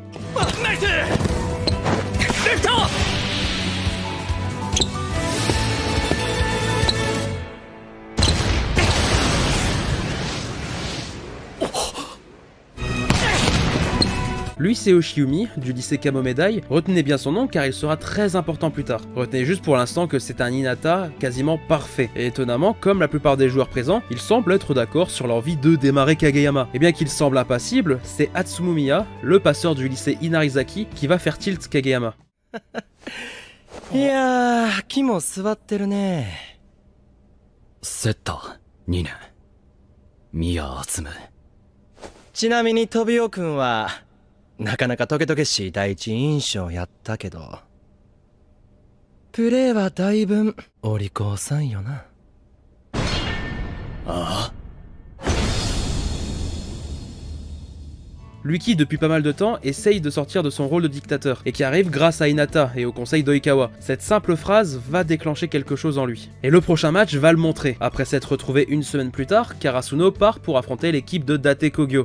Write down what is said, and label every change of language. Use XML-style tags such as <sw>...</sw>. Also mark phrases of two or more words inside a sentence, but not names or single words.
<fr>Lui c'est Oshiumi, du lycée Kamomedai. Retenez bien son nom car il sera très important plus tard. Retenez juste pour l'instant que c'est un Hinata quasiment parfait. Et étonnamment, comme la plupart des joueurs présents, ils semblent être d'accord sur l'envie de démarrer Kageyama. Et bien qu'il semble impassible, c'est Atsumomiya, le passeur du lycée Inarizaki, qui va faire tilt Kageyama.</fr> <ja>いやー、木も座ってるね。セッター2年。宮敦。ちなみに飛びおくんはなかなかトゲトゲしい第一印象やったけど、プレーはだいぶお利口さんよな。ああ。</ja> <fr>Lui qui, depuis pas mal de temps, essaye de sortir de son rôle de dictateur, et qui arrive grâce à Hinata et au conseil d'Oikawa. Cette simple phrase va déclencher quelque chose en lui. Et le prochain match va le montrer. Après s'être retrouvé une semaine plus tard, Karasuno part pour affronter l'équipe de Date Kogyo.</fr>